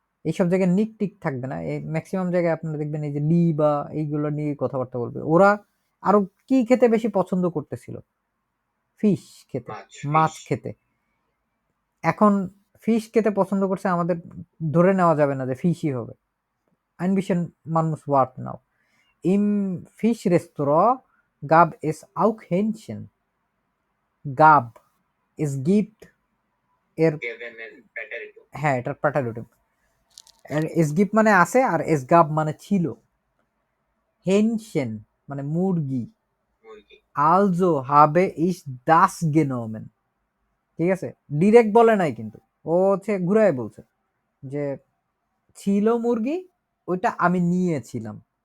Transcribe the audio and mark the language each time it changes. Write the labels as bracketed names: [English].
[Bangla] এইসব জায়গায় নিক টিক থাকবে না, এই ম্যাক্সিমাম জায়গায় আপনারা দেখবেন এই যে লি বা এইগুলো নিয়ে কথাবার্তা বলবে। ওরা আরো কি খেতে বেশি পছন্দ করতেছিল? ফিশ খেতে, মাছ খেতে। এখন ফিশ খেতে পছন্দ করছে, আমাদের ধরে নেওয়া যাবে না যে ফিশই হবে। [German] ein bisschen man muss warten now. Im Fischrestaurant gab es auch Hähnchen. gab, es gibt [Bangla] এর হ্যাঁ এটার প্যাটারোটিভ। এসগিপ মানে আছে আর এসগাব মানে ছিল। হেনশেন মানে মুরগি। আলজো হাবে ইস দাস গেনোমেন, ঠিক আছে, ডিরেক্ট বলে নাই কিন্তু, ও হচ্ছে ঘুরায় বলছে যে ছিল মুরগি, ওইটা আমি নিয়েছিলাম।